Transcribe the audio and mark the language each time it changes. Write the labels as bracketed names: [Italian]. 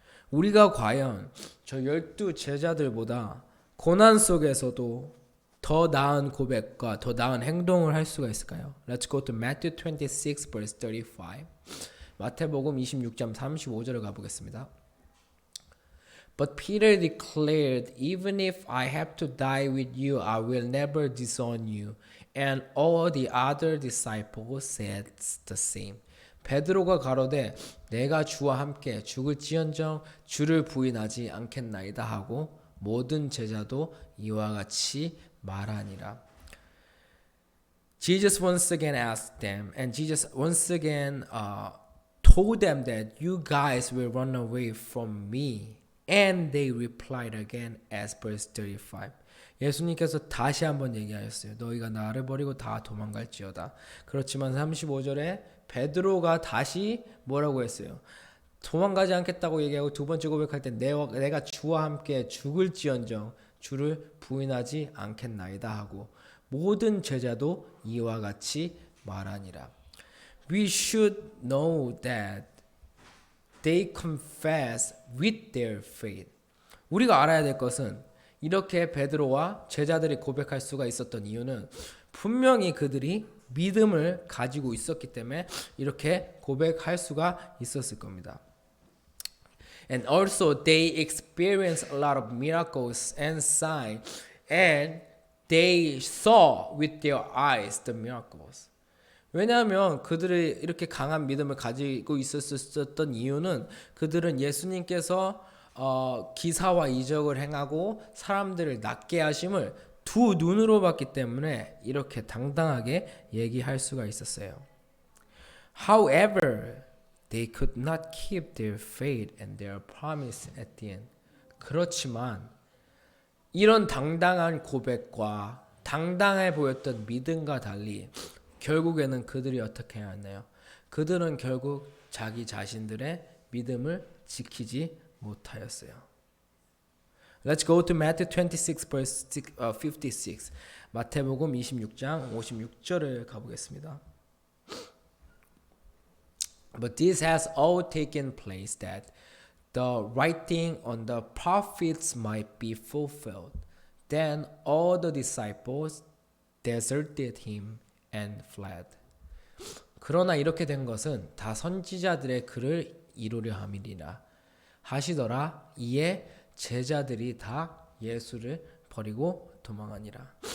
[Korean] 우리가 과연 저 12 제자들보다 고난 속에서도 더 나은 고백과 더 나은 행동을 할 수가 있을까요? [English] Let's go to Matthew 26 verse 35. [Korean] 마태복음 26장 35절을 가보겠습니다. [English] But Peter declared, even if I have to die with you, I will never disown you. And all the other disciples said the same. [Korean] 베드로가 가로되 내가 주와 함께 죽을지언정 주를 부인하지 않겠나이다 하고 모든 제자도 이와 같이 말하니라. [English] Jesus once again asked them, and Jesus once again told them that you guys will run away from me. And they replied again as verse 35. [Korean] 예수님께서 다시 한번 얘기하셨어요. 너희가 나를 버리고 다 도망갈지어다. 그렇지만 35절에 베드로가 다시 뭐라고 했어요? 도망가지 않겠다고 얘기하고 두 번째 고백할 때 내가 주와 함께 죽을지언정 주를 부인하지 않겠나이다 하고 모든 제자도 이와 같이 말하니라. [English] We should know that they confess with their faith. [Korean] 우리가 알아야 될 것은 이렇게 베드로와 제자들이 고백할 수가 있었던 이유는 분명히 그들이 믿음을 가지고 있었기 때문에 이렇게 고백할 수가 있었을 겁니다. [English] And also they experienced a lot of miracles and signs and they saw with their eyes the miracles. [Korean] 왜냐하면 그들이 이렇게 강한 믿음을 가지고 있었던 이유는 그들은 예수님께서 기사와 이적을 행하고 사람들을 낫게 하심을 두 눈으로 봤기 때문에 이렇게 당당하게 얘기할 수가 있었어요. [English] However, they could not keep their faith and their promise at the end. [Korean] 그렇지만 이런 당당한 고백과 당당해 보였던 믿음과 달리 결국에는 그들이 어떻게 하였나요? 그들은 결국 자기 자신들의 믿음을 지키지 못하였어요. [English] Let's go to Matthew 26 verse 56. [Korean] 마태복음 26장 56절을 가보겠습니다. [English] But this has all taken place that the writing on the prophets might be fulfilled. Then all the disciples deserted him and fled. [Korean] 그러나 이렇게 된 것은 다 선지자들의 글을 이루려 함이니라 하시더라. 이에 제자들이 다 예수를 버리고 도망하니라.